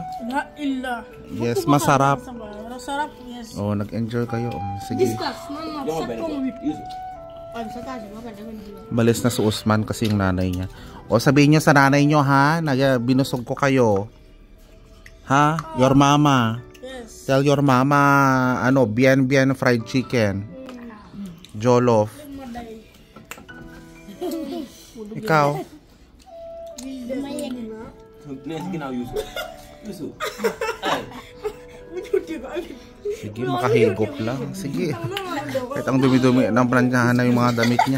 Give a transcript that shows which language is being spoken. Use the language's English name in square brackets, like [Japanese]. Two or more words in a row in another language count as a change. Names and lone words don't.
[Filipino] Yes, masarap. Oh, nag-enjoy kayo. Sige. Balis na si Usman kasi yung nanay niya. O, sabihin niyo sa nanay niyo ha, binusog ko kayo. Ha? [English] Your mama. Tell your mama, bien fried chicken. Jollof. [Filipino] Ikaw? Sige, makahigop lang. Sige. Kahit ang dumi-dumi ng planchahan na yung mga damit niya.